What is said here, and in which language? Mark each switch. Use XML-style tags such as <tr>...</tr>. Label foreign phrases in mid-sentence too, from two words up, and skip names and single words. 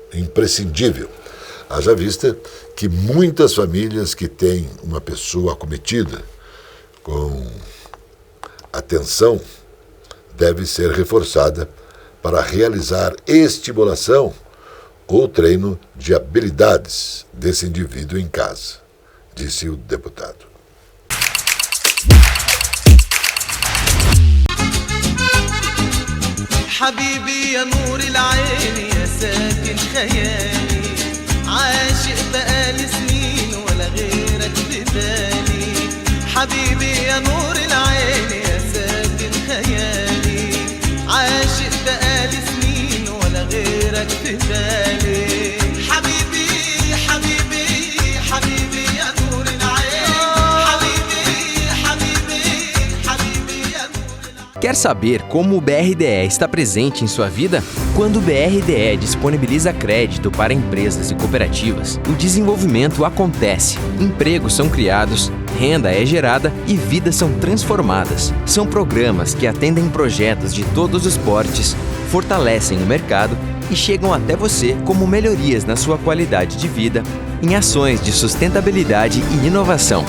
<pt>Haja vista que muitas famílias que têm uma pessoa acometida com atenção deve ser reforçada para realizar estimulação ou treino de habilidades desse indivíduo em casa, disse o deputado.</pt> <ar>حبيبي يا نور العين يا ساكن خيالي عاشق بقالي سنين ولا غيرك بدالي حبيبي يا نور العين يا ساكن خيالي عاشق بقالي سنين ولا غيرك بدالي حبيبي حبيبي حبيبي يا نور العين حبيبي حبيبي حبيبي يا نور العين.</ar> <pt>Quer saber como o BRDE está presente em sua vida? Quando o BRDE disponibiliza crédito para empresas e cooperativas, o desenvolvimento acontece, empregos são criados, renda é gerada e vidas são transformadas. São programas que atendem projetos de todos os portes, fortalecem o mercado e chegam até você como melhorias na sua qualidade de vida, em ações de sustentabilidade e inovação.</pt>